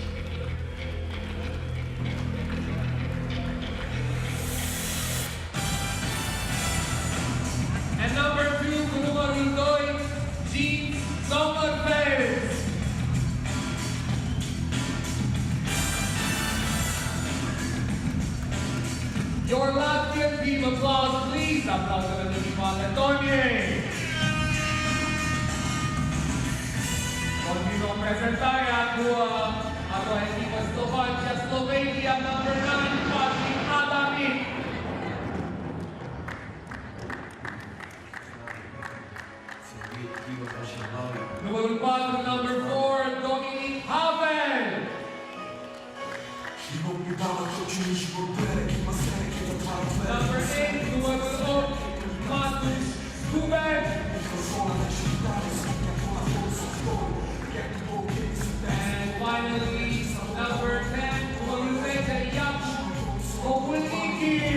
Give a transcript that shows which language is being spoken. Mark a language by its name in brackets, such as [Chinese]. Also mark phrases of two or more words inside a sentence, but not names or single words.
[English] And number 2, number 2, Jean Sommerfeld. Your Latvian team, applause please. Applause for the team on Antonie. [Romanian] Continuăm prezentarea cu a doua echipă Slovacia, Slovenia, [English] number 9, [Romanian] Patrick Adamic. Numărul 4, [English] number 4, [Romanian] Dominic Havel. [English] Number 8, [Romanian] numărul 8, [English] Matusz Kubek. And finally, number 10, [Romanian] numărul 10, Iacu Kokulniki.